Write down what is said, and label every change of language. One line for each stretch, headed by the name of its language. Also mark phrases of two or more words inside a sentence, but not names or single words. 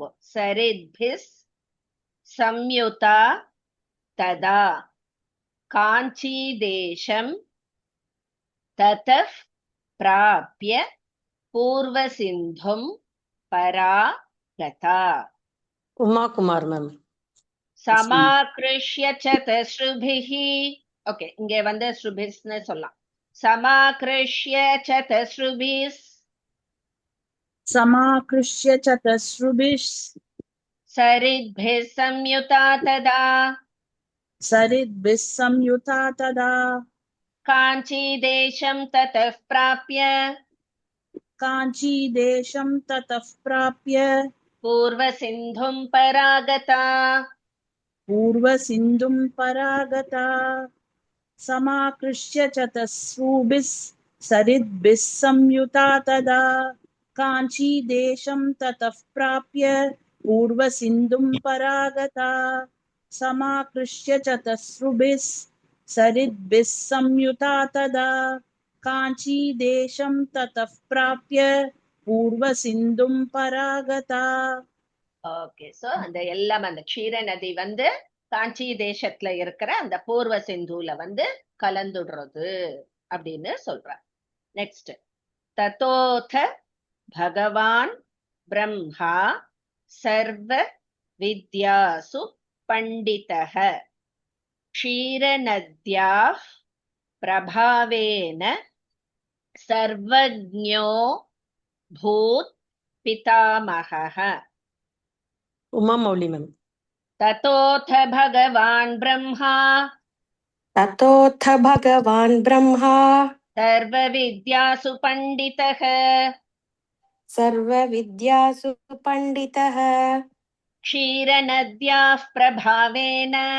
Sanskrit: सरिद्भिः संयुता तदा काञ्ची देशं ततः प्राप्य पूर्व सिन्धुं परागता.
Tamil: உமா குமார் மேம்.
Sanskrit: समाकृष्य चतसृभिः.
Tamil: ஓகே, இங்க வந்து ஸ்ருபிஸ்னு சொல்லலாம்.
Sanskrit: समाकृष्य चतसृभिः समाकृष्य चतस्रुभिः सरिद्भिः संयुता तदा सरिद्भिः संयुता तदा काञ्ची देशं ततः प्राप्य काञ्चीदेशं ततः प्राप्य पूर्व सिन्धुं परागता. पूर्वसिन्धुं परागता. समाकृष्य चतस्रुभिः सरिद्भिः संयुता तदा काञ्चीदेशं ततः प्राप्य पूर्वसिन्धुं परागता. समाकृष्य चतस्रुभिः सरिद्भिः संयुता तदा काञ्चीदेशं ततः प्राप्य पूर्वसिन्धुं परागता.
Tamil: ஓகே, சோ அந்த எல்லாம் அந்த க்ஷீர நதி வந்து காஞ்சி தேசத்துல இருக்கிற அந்த பூர்வ சிந்துல வந்து கலந்துடுறது அப்படின்னு சொல்ற. நெக்ஸ்ட்.
Sanskrit: ततोऽथ भगवान् ब्रह्मा सर्व विद्यासु पण्डितः क्षीरनद्याः प्रभावेन सर्वज्ञो भूत् पितामहः.
Tamil: உமா மௌலி மேம்.
Sanskrit: ततोऽथ भगवान् ब्रह्मा ततोऽथ भगवान् ब्रह्मा सर्वविद्यासु पण्डितः सर्वविद्यासु पण्डितः क्षीरनद्याः प्रभावेन